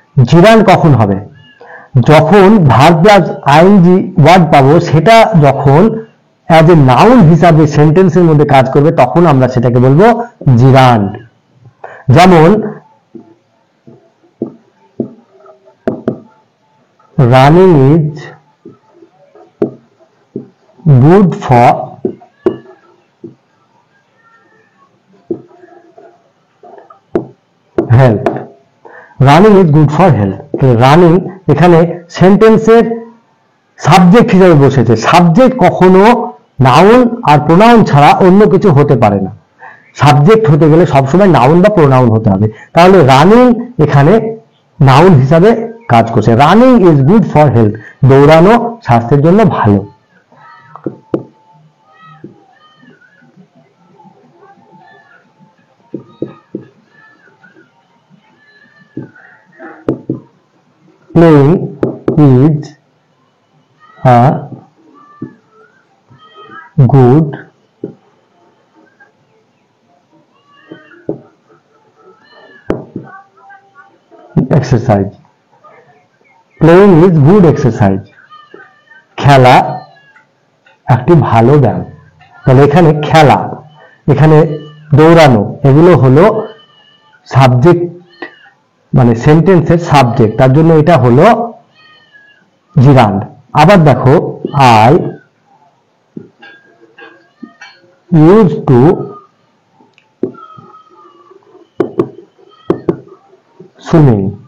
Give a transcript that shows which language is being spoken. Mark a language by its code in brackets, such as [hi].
[bn] জিরান কখন হবে, যখন ভার্ব প্লাস আইএনজি ওয়ার্ড পাবো, সেটা যখন অ্যাজ এ নাউন হিসাবে সেন্টেন্সের মধ্যে কাজ করবে তখন আমরা সেটাকে বলবো জিরান। যেমন [en] running is good for health. Running is good for health. [bn] Running এখানে সেন্টেন্সের সাবজেক্ট হিসেবে বসেছে। সাবজেক্ট কখনো নাউন আর প্রোনাউন ছাড়া অন্য কিছু হতে পারে না। সাবজেক্ট হতে গেলে সবসময় নাউন বা প্রোনাউন হতে হবে। তাহলে রানিং এখানে নাউন হিসাবে কাজ করছে। [en] running is good for health, [bn] দৌড়ানো স্বাস্থ্যের জন্য ভালো। [en] Playing is a good exercise. Playing is good exercise. [bn] খেলা একটি ভালো ব্যায়াম। তাহলে এখানে খেলা, এখানে দৌড়ানো, এগুলো হলো সাবজেক্ট, মানে সেন্টেন্সের সাবজেক্ট, তার জন্য এটা হলো জিরান্ড। আবার দেখো, [en] I use to swimming.